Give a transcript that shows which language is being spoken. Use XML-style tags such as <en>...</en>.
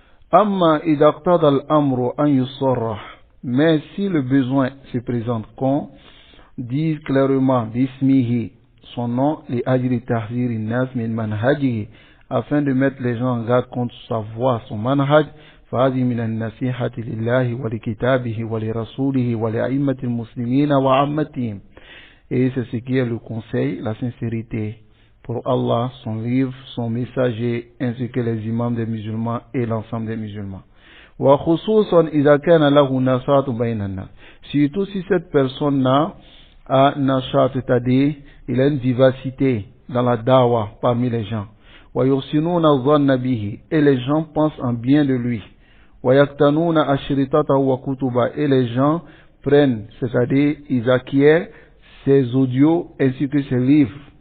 <ar>Amma idha iqtada al-amru an yusarrah.</ar> <fr>Mais si le besoin se présente, qu'on dise clairement</fr> <ar>bismihi,</ar> <fr>son nom,</fr> <ar>li ajli tahzir nas min manhajihi,</ar> <fr>afin de mettre les gens en garde contre sa voix, son manhaj,</fr> <ar>فهذه من النصيحة لله ولكتابه ولرسوله ولأئمة المسلمين وعامتهم.</ar> <fr>Et c'est ce qui est le conseil, la sincérité pour Allah, son livre, son messager, ainsi que les imams des musulmans et l'ensemble des musulmans.</fr> <ar>وخصوصا إذا كان له نشاط بين الناس.</ar> <fr>Surtout si cette personne-là a nashat, c'est-à-dire il a une vivacité dans la dawa parmi les gens.</fr> <ar>ويحسنون الظن به.</ar> <fr>Et les gens pensent en bien de lui.</fr> <ar>ويقتنون أشرطته وكتبه.</ar> <fr>Et les gens prennent, c'est-à-dire ils acquièrent ses audios ainsi que ses livres.</fr>